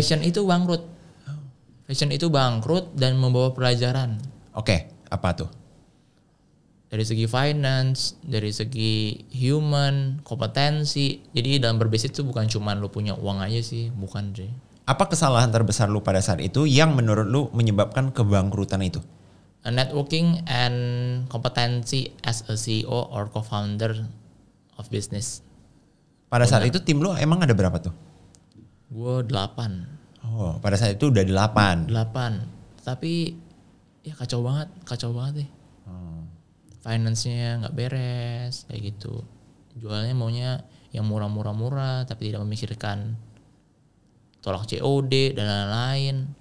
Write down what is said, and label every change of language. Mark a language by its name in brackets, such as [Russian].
[Indonesian] Fashion itu bangkrut. Fashion itu bangkrut dan membawa pelajaran. Oke, apa tuh? Dari segi finance, dari segi human, kompetensi. Jadi dalam berbisnis itu bukan cuma lu punya uang aja sih, bukan sih. Apa kesalahan terbesar lu pada saat itu yang menurut lu menyebabkan kebangkrutan itu? [English] Networking and kompetensi as a CEO or co-founder of business. [Indonesian] Pada saat itu tim lu emang ada berapa tuh? Gue 8. Oh, pada saat itu udah 8. Tapi ya kacau banget deh. Finance-nya nggak beres kayak gitu. Jualnya maunya yang murah tapi tidak memikirkan tolak COD dan lain-lain.